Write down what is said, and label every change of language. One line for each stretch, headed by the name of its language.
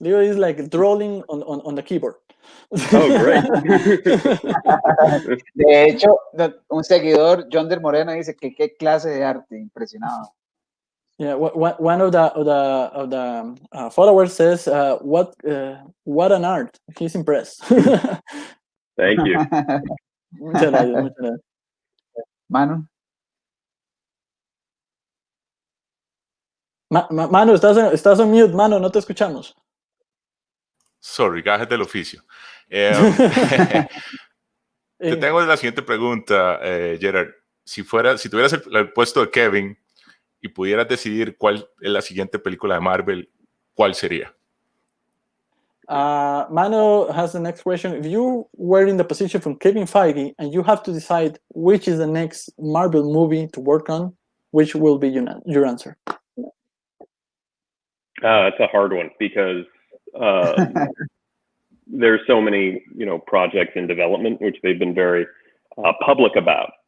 English: Leo is like drawing on the keyboard. Oh, great.
Spanish: De hecho, un seguidor, John del Moreno, dice que qué clase de arte, impresionado.
English: Yeah, one of the followers says, "What an art!" He's impressed. Thank you.
Spanish: Muchas gracias. Manu. Manu, estás
English: on mute,
Spanish: Manu, no te escuchamos. Sorry, gajes del oficio. Te tengo la siguiente pregunta, Jerad. Si tuvieras el puesto de Kevin y pudieras decidir cuál es la siguiente película de Marvel, ¿cuál sería?
English: Mano has the next question. If you were in the position from Kevin Feige and you have to decide which is the next Marvel movie to work on, which will be your answer? It's a hard one because there's so many, projects in development, which they've been very public about.